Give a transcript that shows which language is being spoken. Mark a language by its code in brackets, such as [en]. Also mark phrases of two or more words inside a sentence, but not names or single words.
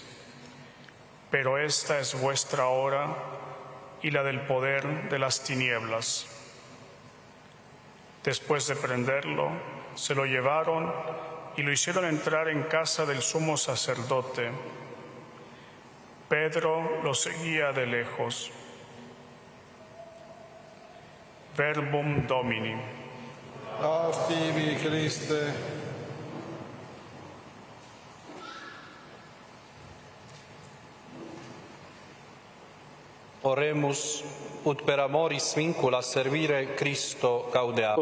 [es] Pero esta es vuestra hora y la del poder de las tinieblas. Después de prenderlo, se lo llevaron y lo hicieron entrar en casa del sumo sacerdote. Pedro lo seguía de lejos. [la] Verbum Domini. Laus tibi, Christe. [es] Oremos. [la] ut per amoris vincula servire Christo gaudeam.